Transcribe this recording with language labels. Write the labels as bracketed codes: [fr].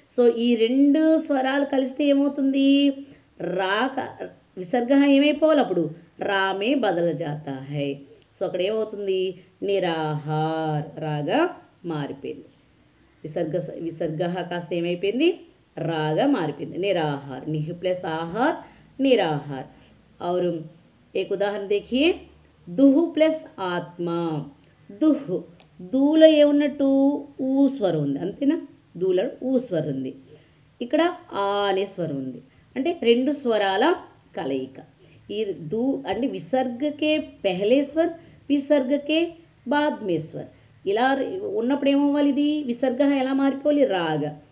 [te] So ఈ రెండు స్వరాలు కలిస్తే ఏమవుతుంది, రాక విసర్గ ఏమైపోవాలి, అప్పుడు [hi] రామే బదల జాతా హై. [te] సో అక్కడ ఏమవుతుంది, నిరాహార్, రాగా మారిపోయింది. విసర్గ కాస్త ఏమైపోయింది, రాగా మారిపోయింది, నిరాహార్. నిహ్ ప్లస్ ఆహార్, నిరాహార్. [hi] और एक उदाहरण देखिए, दुह प्लस आत्मा. [te] దుహ్, దూలో ఏమున్నట్టు, ఊ స్వరం ఉంది, అంతేనా? దూలో ఊ స్వరం ఉంది, ఇక్కడ ఆ అనే స్వరం ఉంది, అంటే రెండు స్వరాల కలయిక. ఈ దూ అంటే [hi] విసర్గకే పెహలే స్వర్, విసర్గకే బాద్ మే స్వర్. [te] ఇలా ఉన్నప్పుడు ఏమవ్వాలి, ఇది విసర్గ ఎలా మారిపోవాలి, రాగా.